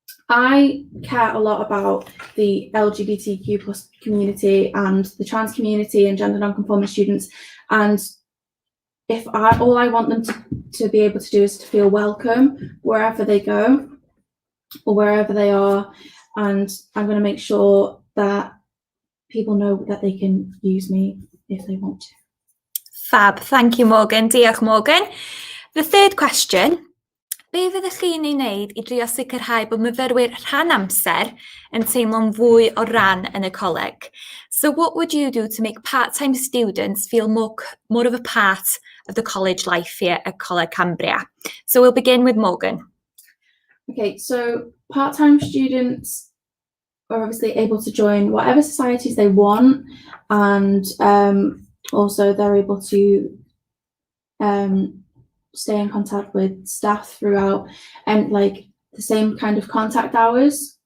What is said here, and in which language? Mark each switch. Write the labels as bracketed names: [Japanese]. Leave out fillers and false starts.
[English] I care a lot about the LGBTQ plus community and the trans community and gender non-conforming students, and if all I want them to be able to do is to feel welcome wherever they go or wherever they are, and I'm going to make sure that people know that they can use me if they want to. Fab, thank you, Morgan. [Welsh] Diolch, Morgan. [English] The third question, [Welsh] Be fyddech chi'n ei wneud i drio sicrhau bod myfyrwyr rhan amser yn teimlo'n fwy o ran yn y coleg? [English] So what would you do to make part-time students feel more of a part of the college life here at Coleg Cambria? So we'll begin with Morgan. Okay, so part-time students are obviously able to join whatever societies they want, and also they're able to stay in contact with staff throughout, and like the same kind of contact hours.